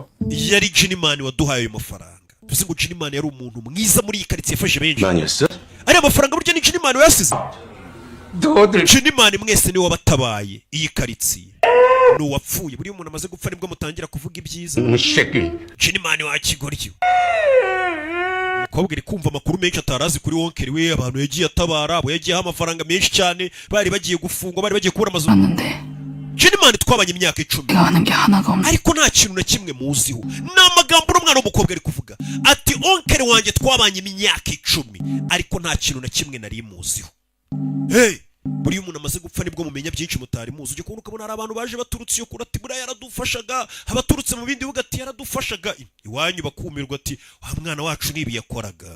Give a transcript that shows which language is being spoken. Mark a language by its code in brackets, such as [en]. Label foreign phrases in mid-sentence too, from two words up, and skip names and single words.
[rw] yari 진만이 waduhaye ayo mafaranga. tuzi ngo 진만이 yari umuntu mwiza muri iyi karitsiye yafashe benshi. [ko] 만이었어? [rw] ariya mafaranga burya ni 진만이 yasize. [ko] 너들 [rw] 진만이 mwese niwe wabatabaye iyi karitsiye. ni uwapfuye. buriya umuntu amaze gupfa nibwo mutangira kuvuga ibyiza. [ko] 새끼. [rw] 진만이 wa kigoryi. umukobwa iri kumva amakuru menshi atarazi kuri wonkeri we, abantu yagiye atabara, abo yagiyeho amafaranga menshi cyane, bari bagiye gufungwa, bari bagiye kubura amazu. 진만이 twabanye imyaka 10 [ko] 하는 게 하나가 없네. [rw] ariko nta kintu na kimwe muziho. ni amagambo n'umwana w'umukobwa ari kuvuga ati onkeri wanjye twabanye imyaka 10 ariko nta kintu na kimwe nari muziho. hey, buriya umuntu amaze gupfa nibwo mumenya byinshi mutari muzi. ujye kubona ukabona hari abantu baje baturutse iyo kure ati buriya yaradufashaga, abaturutse mu bindi bihugu ati yaradufashaga, iwanyu bakumirwa ati wa mwana wacu nibi yakoraga.